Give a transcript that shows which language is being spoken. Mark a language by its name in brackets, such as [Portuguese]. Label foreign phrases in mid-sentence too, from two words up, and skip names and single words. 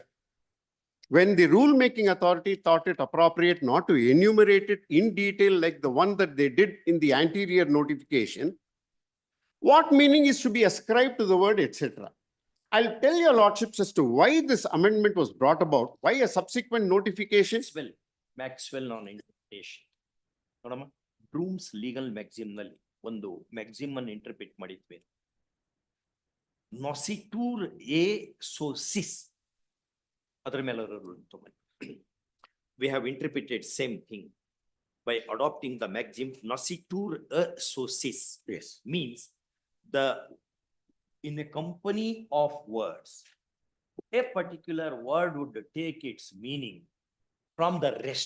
[English] When the rule-making authority thought it appropriate not to enumerate it in detail like the one that they did in the anterior notification, what meaning is to be ascribed to the word etc.? I'll tell your lordships as to why this amendment was brought about, why a subsequent notification. Maxwell on interpretation. [Kannada] Broom's [English] legal maxim [Kannada] nalli ಒಂದು maxim ಅನ್ನು interpret ಮಾಡಿದ್ವಿ. [Latin] Nocitur a socis. [Kannada] ಅದರ ಮೇಲೆ [English] we have interpreted same thing by adopting the maxim [Latin] nocitur a socis. [English] Yes. Means in a company of words, a particular word would take its meaning from the rest.